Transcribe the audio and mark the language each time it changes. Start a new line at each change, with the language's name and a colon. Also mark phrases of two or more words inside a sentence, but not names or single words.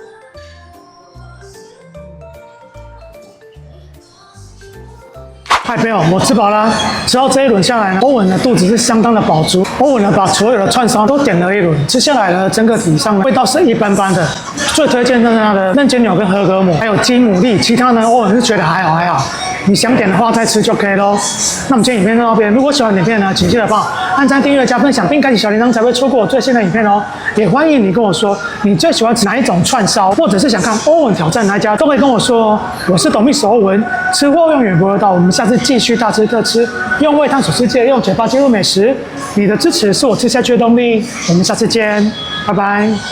Chinese: 嗨，朋友，我吃飽了。之後這一輪下來呢，歐文的肚子是相當的飽足。歐文呢，把所有的串燒都點了一輪，吃下來呢，整個體上呢味道是一般般的。最推薦的是它的嫩煎牛跟和格姆，還有雞牡蠣。其他呢，歐文是覺得還好還好。你想點的話再吃就可以咯。那我們今天影片就到這邊，如果喜歡影片呢，請記得幫我按讚、訂閱、加分享，並開啟小鈴鐺，才會錯過我最新的影片哦。也歡迎你跟我說你最喜歡吃哪一種串燒，或者是想看歐文挑戰哪一家，都可以跟我說哦。我是懂秘史歐文，吃貨永遠不會到，我們下次繼續大吃特吃，用胃探索世界，用嘴巴記錄美食。你的支持是我吃下去的動力。我們下次見，拜拜。